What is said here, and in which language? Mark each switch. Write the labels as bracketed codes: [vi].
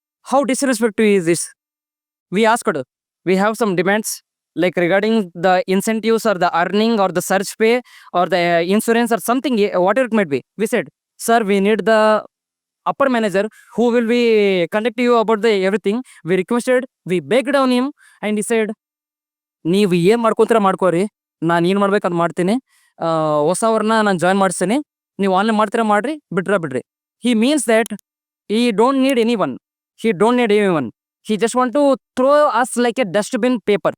[en] How disrespectful is this? We asked, we have some demands like regarding the incentives or the earning or the search pay or the insurance or something, whatever it might be. We said, sir, we need the upper manager who will be conduct you about the everything. We requested, we begged on him and he said, [kn] ನೀವು ಏನು ಮಾಡ್ಕೊತೀರ ಮಾಡ್ಕೋರಿ, ನಾನು ಏನು ಮಾಡ್ಬೇಕು ಅದು ಮಾಡ್ತೀನಿ, ಹೊಸವ್ರನ್ನ ನಾನು join ಮಾಡಿಸ್ತೀನಿ, ನೀವು ಆನ್ಲೈನ್ ಮಾಡ್ತೀರಾ ಮಾಡ್ರಿ, ಬಿಡ್ರಿ. [en] He means that he don't need anyone. He don't need anyone. He just want to throw us like a dustbin paper.